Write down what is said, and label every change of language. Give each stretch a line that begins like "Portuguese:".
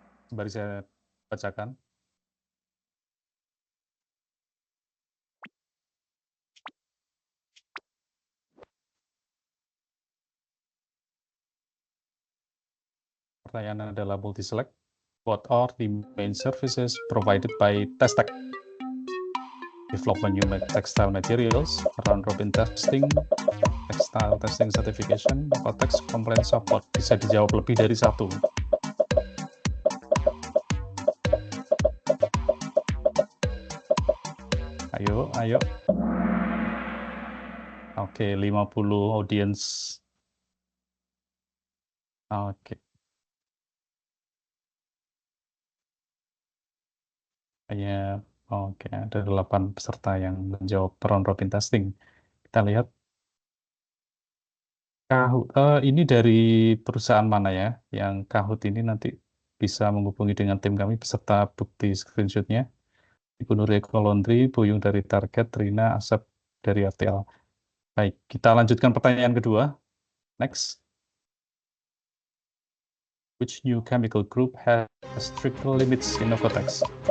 Indonesian: Sembari saya bacakan. Pertanyaan adalah multi-select.
English: What are the main services provided by TESTEX? Development new textile materials, round-robin testing, textile testing certification, OEKO-TEX complaint support.
Indonesian: Bisa dijawab lebih dari satu. Ayo. Oke, 50 audience. Oke. Oke, ada 8 peserta yang menjawab round robin testing. Kita lihat. Ini dari perusahaan mana ya? Yang Kahoot ini nanti bisa menghubungi dengan tim kami beserta bukti screenshotnya. Ibu Nur Eko Laundry, Buyung dari Target, Rina, Asep dari RTL. Baik, kita lanjutkan pertanyaan kedua.
English: Next. Which new chemical group has stricter limits in OEKO-TEX?